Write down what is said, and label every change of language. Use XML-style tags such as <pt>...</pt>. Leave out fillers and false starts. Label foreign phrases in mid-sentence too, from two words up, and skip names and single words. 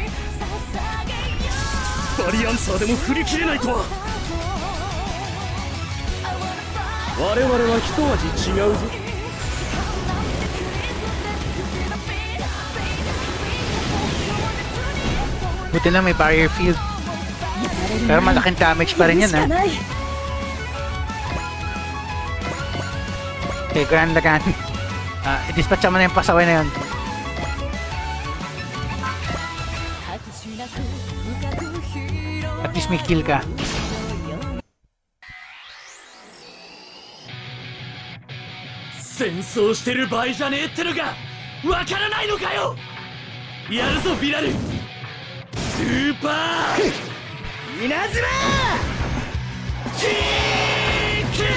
<ja>バリアンサーでも振り切れないとは。我々は一味違うぞ。</ja> <tl>Buti na may</tl> <en>barrier field.</en> <tl>Pero malaking damage pa rin yan, ha? Okay, Ganda. I-dispatch mo na yung pasaway na yun.</tl> <en>At least</en> <tl>may kill ka.</tl> <ja>Senso してる場合じゃねえってのがわからないのかよ。やるぞビラル。スーパー稲妻キック。</ja>